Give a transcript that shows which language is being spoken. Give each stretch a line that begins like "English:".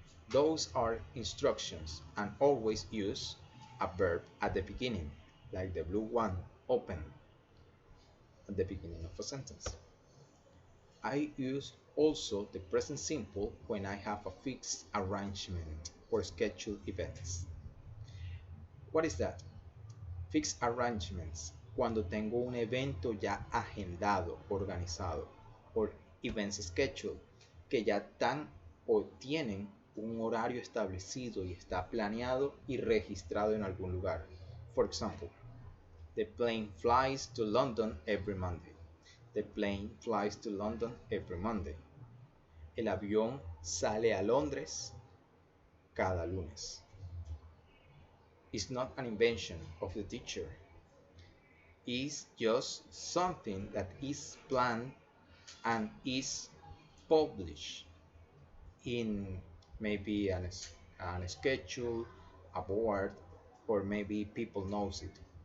English: Those are instructions and always use a verb at the beginning, like the blue one, open, at the beginning of a sentence. I use also the present simple when I have a fixed arrangement or scheduled events. What is that? Fixed arrangements.
Spanish: Cuando tengo un evento ya agendado, organizado,
English: or events schedule,
Spanish: que ya están o tienen un horario establecido y está planeado y registrado en algún lugar.
English: For example, the plane flies to London every Monday. The plane flies to London every Monday.
Spanish: El avión sale a Londres cada lunes.
English: It's not an invention of the teacher. It's just something that is planned and is published in maybe an schedule, a board, or maybe people knows it.